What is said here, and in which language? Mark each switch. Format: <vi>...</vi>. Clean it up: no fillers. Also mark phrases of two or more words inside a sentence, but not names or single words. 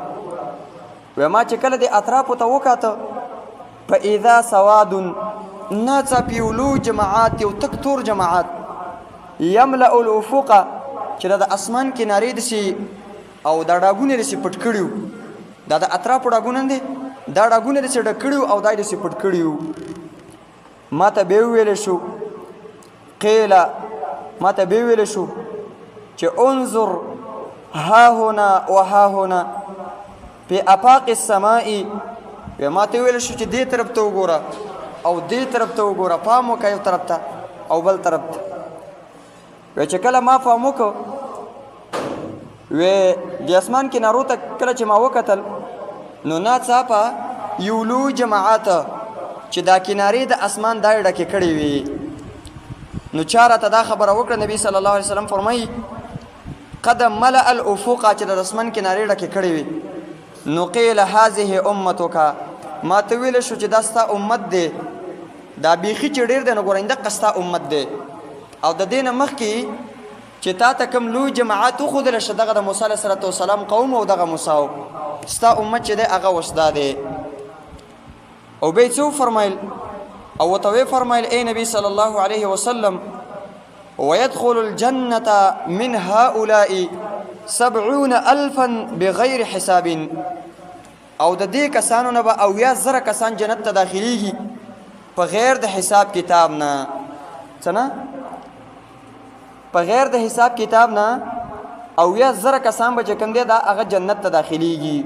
<ps>ما چې کله د اطرافو ته وکاته</ps> <ar>فاذا سواد،</ar> <ps>ناڅاپه یو لوی جماعت، یو تک تور جماعت،</ps> <ar>یملأ الافق،</ar> <ps>چې دا د اسمان کنارې داسې او دا ډاګونه داسې پټ کړي وو، دا د اطرافو ډاګونه دي، دا ډاګونه داسې ډک کړي وو او دا یې داسې پټ کړي وو. ما ته بیا وویلی شو قیل، ما ته بیا وویلی شو چې</ps> <ar>انظر ها هنا و ها هنا فی افاق السماء.</ar> <ps>ما ته وویلی شو چې دې طرف ته وګوره او دې طرف ته وګوره، پام وکړه یو طرف ته او بل طرف ته. چې کله ما پام وکړ د اسمان کنارو ته کله چې ما وکتل نو ناڅاپه یو لوی جماعت چې دا کنارې د اسمان دا یې ډکې کړې وي. نو چا راته دا خبره وکړه، نبی</ps> <ar>صلی الله علیه وسلم</ar> <ps>فرمایي</ps> <ar>قد ملأ الافق،</ar> <ps>چې د اسمان کنارې ډکې کړې وي. نو</ps> <ar>قیل هذه امتک،</ar> <ps>ما ته ویلی شو چې دا ستا امت دی، دا بیخي چې ډېر دی نو ګورئ دقه ستا امت دی. او د دې نه مخکې چې تا ته کوم لوی جماعت وښودلی شه دغه د موسی</ps> <ar>علیه السلام</ar> <ps>قوم او دغه موسی و، ستا امت چې دی هغه اوس دا دی. او بیا یې څه وفرمیل او ورته ویې فرمیل ای نبی</ps> <ar>صلی الله علیه وسلم ويدخل الجنة من هؤلاء 70,000 بغیر حساب،</ar> <ps>او د دې کسانو نه به 80,000 کسان جنت ته داخلیږي په غیر د حساب کتاب نه. څه نه؟ په غیر د حساب کتاب نه 80,000 کسان به چې کوم دی دا هغه جنت ته داخلیږي.</ps>